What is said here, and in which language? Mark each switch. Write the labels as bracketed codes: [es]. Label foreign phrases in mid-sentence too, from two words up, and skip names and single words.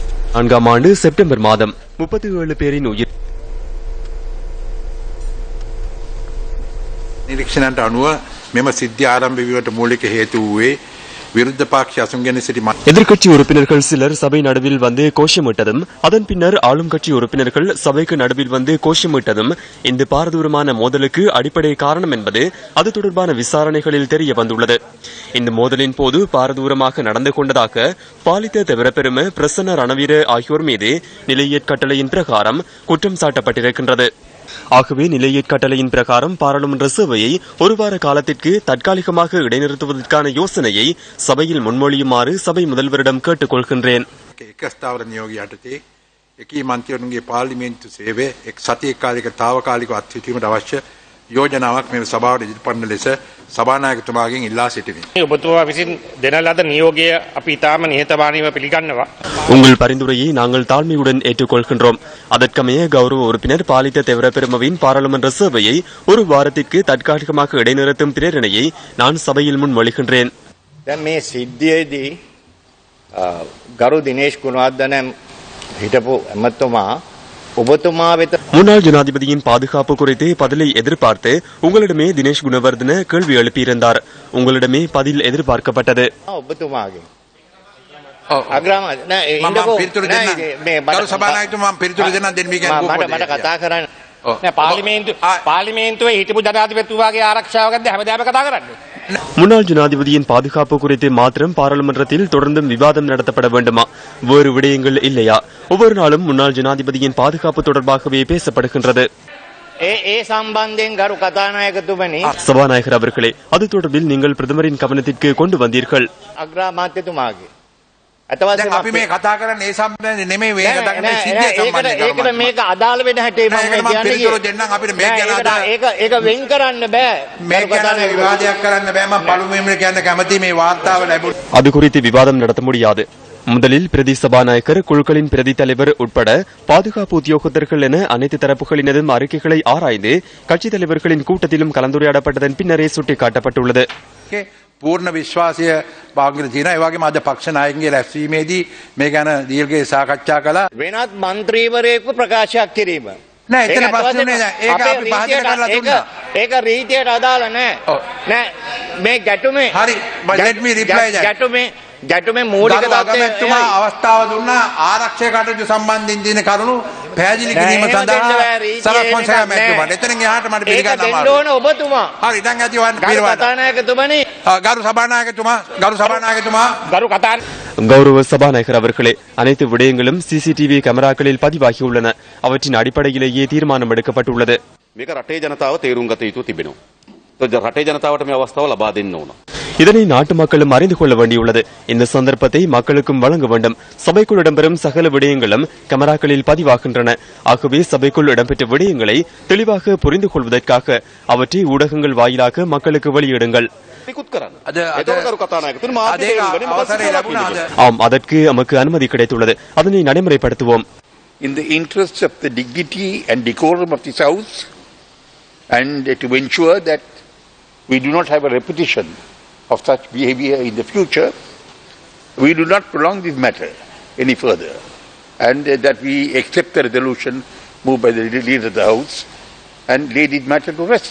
[ta] 4ஆம் ஆண்டு செப்டம்பர் மாதம் 37 பேரின் உயிர். [si] නිරීක්ෂණයට අනුව මෙම සිද්ධිය ආරම්භ වීමට මූලික හේතු වූයේ විරුද්ධ පක්ෂ අසුන්ගෙන සිටි [ta] எதிர்க்கட்சி உறுப்பினர்கள் சிலர் சபை நடுவில் வந்து கோஷமிட்டதும் அதன் பின்னர் ஆளும் கட்சி உறுப்பினர்கள் சபைக்கு நடுவில் வந்து கோஷமிட்டதும் இந்த பாரதூரமான மோதலுக்கு அடிப்படை காரணம் என்பது அது தொடர்பான விசாரணைகளில் தெரிய வந்துள்ளது. இந்த மோதலின் போது பாரதூரமாக நடந்து கொண்டதாக பாலித்த தவிரப்பெரும பிரசன்ன ரணவீர ஆகியோர் மீது நிலையற்கட்டளையின் பிரகாரம் குற்றம் சாட்டப்பட்டிருக்கின்றது. ஆகவே நிலையற்கட்டளையின் பிரகாரம் பாராளுமன்ற சேவையை ஒரு வார காலத்திற்கு தற்காலிகமாக இடைநிறுத்துவதற்கான யோசனையை சபையில் முன்மொழியுமாறு சபை முதல்வரிடம் கேட்டுக் கொள்கின்றேன். [si] එක ස්ථාවර නියෝගය යටතේ එකී මන්ත්‍රීවරුන්ගේ පාර්ලිමේන්තු සේවය එක් සතිය කාලික తాවකාලිකව අත්හිටීමට අවශ්‍ය යෝජනාවක් මෙම සභාවට ඉදිරිපත් ලෙස සභානායකතුමාගෙන් ඉල්ලා සිටිමි. ඔබතුමා විසින් දෙන ලද නියෝගය අපි ඉතාම නිහතමානීව පිළිගන්නවා. [ta] உங்கள் பரிந்துரையை நாங்கள் தாழ்மையுடன் ஏற்றுக்கொள்கின்றோம். அதற்கமைய கௌரவ உறுப்பினர் பாலித்த தெவரப்பெருமவின் பாராளுமன்ற சேவையை ஒரு வாரத்திற்கு தற்காலிகமாக இடைநிறுத்தும் பிரேரணையை நான் சபையில் முன்மொழிகின்றேன். [si] දැන් මේ සිද්ධියේදී ගරු දිනේෂ් ගුණවර්ධන හිටපු ඇමතුමා ඔබතුමා වෙත [ta] முன்னாள் ஜனாதிபதியின் பாதுகாப்பு குறித்து பதிலை எதிர்பார்த்து உங்களிடமே தினேஷ் குணவர்தன கேள்வி எழுப்பியிருந்தார். உங்களிடமே பதில் எதிர்பார்க்கப்பட்டது. ඔබතුමාගේ මට කතා කරන්න පාර්ලිමේන්තුවේ හිටපු ජනාධිපතිතුමාගේ ආරක්ෂාවකද හැමදාම කතා කරන්නේ. முன்னாள் ஜனாதிபதியின் பாதுகாப்பு குறித்து மாத்திரம் பாராளுமன்றத்தில் தொடர்ந்தும் விவாதம் நடத்தப்பட வேண்டுமா? வேறு விடயங்கள் இல்லையா? ஒவ்வொரு நாளும் முன்னாள் ஜனாதிபதியின் பாதுகாப்பு தொடர்பாகவே பேசப்படுகின்றது. சபாநாயகர் அவர்களே, அது தொடர்பில் நீங்கள் பிரதமரின் கவனத்திற்கு கொண்டு வந்தீர்கள். [si] අපි මේ කතා කරන්නේ ඒ සම්බන්ධයෙන් නෙමෙයි මේ කතා කරන්නේ සිද්ධිය සම්බන්ධයෙන්. ඒකට මේක අදාළ වෙන හැටි මම කියන්නේ. අපිට මේක ගැන ඒක වෙන් කරන්න බෑ. මේක ගැන විවාදයක් කරන්න බෑ. මම පළමුවෙන්ම කියන්න කැමතියි මේ වාර්තාව ලැබුණ. [ta] அது குறித்து விவாதம் நடத்த முடியாது. முதலில் பிரதி சபாநாயகர், குழுக்களின் பிரதி தலைவர் உட்பட பாதுகாப்பு உத்தியோகத்தர்கள் என அனைத்து தரப்புகளினதும் அறிக்கைகளை ஆராய்ந்து கட்சித் தலைவர்களின் கூட்டத்திலும் கலந்துரையாடப்பட்டதன் பின்னரே சுட்டிக்காட்டப்பட்டுள்ளது. [si] පූර්ණ විශ්වාසය භාග්‍යන තියෙනවා. ඒ වගේම අද පක්ෂ නායකගේ රැස්වීමේදී මේ ගැන දීර්ඝව සාකච්ඡා කළා. වෙනත් മന്ത്രിවරයෙකු ප්‍රකාශයක් කිරීම. නෑ එතන ප්‍රශ්නේ නෑ. ඒක අපි පහදලා කරලා දුන්නා. ඒක රීතියට අදාළ නෑ. නෑ මේ ගැටුමේ [en] හරි let me reply that. [si] ගැටුමේ මූලික තත්ත්වය අවස්ථාව දුන්නා ආරක්ෂක කටයුතු සම්බන්ධයෙන් දින කරුණු පැහැදිලි කිරීම සඳහා සරත් ෆොන්සේකා මැතිතුමාට. එතනින් එහාට මට පිළිගන්න අමාරුයි. ඒක දෙන්න ඕන ඔබතුමා. හරි දැන් ඇති වන් පිරවන්න. කතානායකතුමනි. ගරු සභානායකතුමා [ta] கௌரவ சபாநாயகர் அவர்களே, அனைத்து விடயங்களும் சிசிடிவி கேமராக்களில் பதிவாகியுள்ளன. அவற்றின் அடிப்படையிலேயே தீர்மானம் எடுக்கப்பட்டுள்ளது. [si] මේක රටේ ජනතාව තේරුම් ගත යුතු තිබෙනවා. රටේ ජනතාවට මේ අවස්ථාව ලබා දෙන්න ඕන. [ta] இதனை நாட்டு மக்களும் அறிந்து கொள்ள வேண்டியுள்ளது. இந்த சந்தர்ப்பத்தை மக்களுக்கும் வழங்க வேண்டும். சபைக்குள் இடம்பெறும் சகல விடயங்களும் கேமராக்களில் பதிவாகின்றன. ஆகவே சபைக்குள் இடம்பெற்ற விடயங்களை தெளிவாக புரிந்து கொள்வதற்காக அவற்றை ஊடகங்கள் வாயிலாக மக்களுக்கு வெளியிடுங்கள். ஆம், அதற்கு நமக்கு அனுமதி கிடைத்துள்ளது. அதனை நடைமுறைப்படுத்துவோம். [en] In the interest of the dignity and decorum of this house and to ensure that we do not have a repetition of such behavior in the future, we do not prolong this matter any further, and that we accept the resolution moved by the leader of the house and lay this matter to rest.